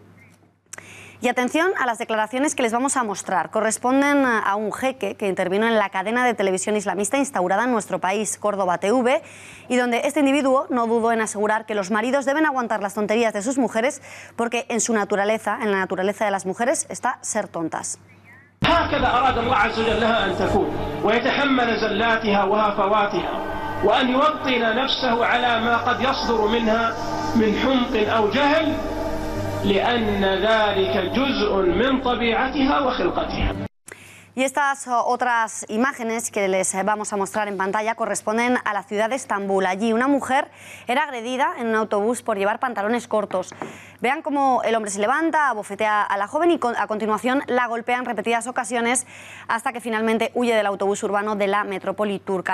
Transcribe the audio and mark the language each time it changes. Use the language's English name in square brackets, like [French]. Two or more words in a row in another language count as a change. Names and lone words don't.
[Spanish] Y atención a las declaraciones que les vamos a mostrar. Corresponden a un jeque que intervino en la cadena de televisión islamista instaurada en nuestro país, Córdoba TV, y donde este individuo no dudó en asegurar que los maridos deben aguantar las tonterías de sus mujeres porque en su naturaleza, en la naturaleza de las mujeres, está ser tontas. [Arabic] هكذا أراد الله عز وجل لها أن تكون ويتحمل زلاتها وهفواتها وأن يوطن نفسه على ما قد يصدر منها من حمق أو جهل لأن ذلك جزء من طبيعتها وخلقتها. [Spanish] Y estas otras imágenes que les vamos a mostrar en pantalla corresponden a la ciudad de Estambul. Allí una mujer era agredida en un autobús por llevar pantalones cortos. Vean cómo el hombre se levanta, abofetea a la joven y a continuación la golpea en repetidas ocasiones hasta que finalmente huye del autobús urbano de la metrópoli turca.